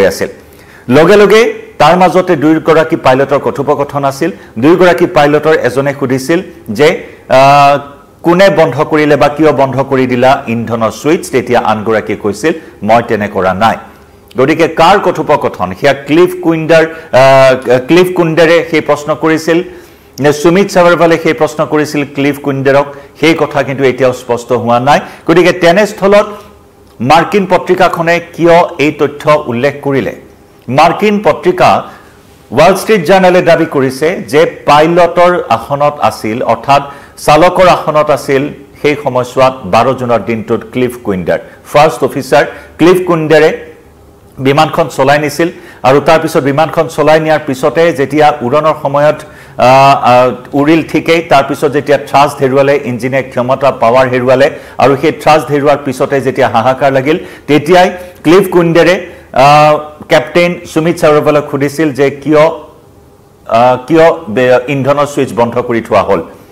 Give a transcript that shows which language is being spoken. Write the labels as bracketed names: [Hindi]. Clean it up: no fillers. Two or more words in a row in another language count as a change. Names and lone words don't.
[Assamese] আছিল লগে লগে তাৰ মাজতে দুইগৰাকী পাইলটৰ কথোপকথন আছিল দুইগৰাকী পাইলটৰ এজনে খুদিছিল যে কোনে বন্ধ কৰিলে বা কিয় বন্ধ কৰি দিলা ইন্ধনৰ সুইচ তেতিয়া আনগৰাকী কৈছিল মই তেনে কৰা নাই গতিকে কাৰ কথোপকথন হিয়া ক্লিফ কুণ্ডাৰে সেই প্ৰশ্ন কৰিছিল নে সুমিত সাবৰৱালে সেই প্ৰশ্ন কৰিছিল ক্লিফ কুণ্ডাৰক সেই কথা কিন্তু এতিয়াও স্পষ্ট হোৱা নাই গতিকে তেনেস্থলত মাৰ্কিন পত্ৰিকাখনে কিয় এই তথ্য উল্লেখ কৰিলে [Bangla] মার্কিন পত্রিকা ওয়াল স্ট্রিট জার্নালে দাবি করেছে যে [Assamese] পাইলটর আসনত আছিল অর্থাৎ চালকৰ আসনত আছিল সেই সময়ছোৱাত 12 জুনৰ দিনটোত ক্লিফ কুইন্ডাৰ [English] First Officer [Assamese] ক্লিফ কুইন্ডাৰে বিমানখন চলাই নিছিল আৰু তাৰ পিছত বিমানখন চলাই নিয়াৰ পিছতে যেতিয়া উৰণৰ সময়ত উৰিল ঠিকেই তাৰ পিছত যেতিয়া থ্ৰাষ্ট হেৰুৱালে ইঞ্জিনে ক্ষমতা পাৱাৰ হেৰুৱালে আৰু সেই থ্ৰাষ্ট হেৰুৱাৰ পিছতে যেতিয়া হাহাকাৰ লাগিল তেতিয়াই ক্লিফ কুইন্ডাৰে ক্যাপ্টেন সুমিত সাবৰৱালক খুদিছিল যে কিয় ইন্ধনৰ সুইচ বন্ধ কৰি থোৱা হল